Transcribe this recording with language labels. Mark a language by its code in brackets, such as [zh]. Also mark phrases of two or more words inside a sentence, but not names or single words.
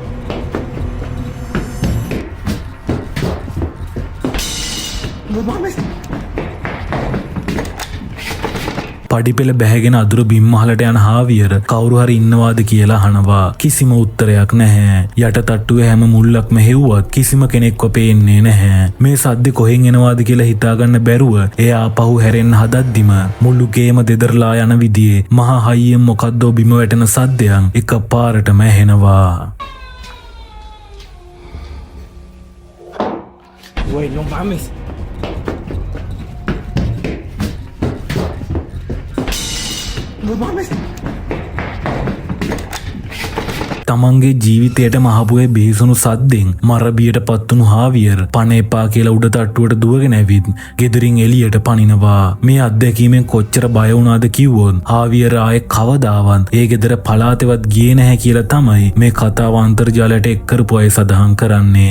[es] No mames. [si] පඩිපෙළ බැහැගෙන අදුර බිම්මහලට යන හාවියර් කවුරු හරි ඉන්නවාද කියලා අහනවා. කිසිම උත්තරයක් නැහැ. යට තට්ටුවේ හැම මුල්ලක්ම හෙව්වත් කිසිම කෙනෙක්ව පේන්නේ නැහැ. මේ සද්ද කොහෙන් එනවාද කියලා හිතාගන්න බැරුව එයා ආපහු හැරෙන්න හදද්දිම මුළු ගේම දෙදරලා යන විදිහේ මහා හයියෙන් මොකද්දෝ බිම වැටෙන සද්දයන් එකපාරටම ඇහෙනවා. [es] Güey, no mames. No mames. [si] තමන්ගේ ජීවිතයට මහපුවේ බිහිසුණු සද්දෙන් මරබියට පත්වුණු හාවියර් පණ එපා කියලා උඩ තට්ටුවට දුවගෙන ඇවිත් ගෙදරින් එළියට පනිනවා. මේ අත්දැකීමෙන් කොච්චර බය වුණාද කිව්වොත් හාවියර් ආයේ කවදාවත් ඒ ගෙදර පළාතෙවත් ගියේ නැහැ කියලා තමයි මේ කතාව අන්තර්ජාලයට එක් කරපු අය සඳහන් කරන්නේ.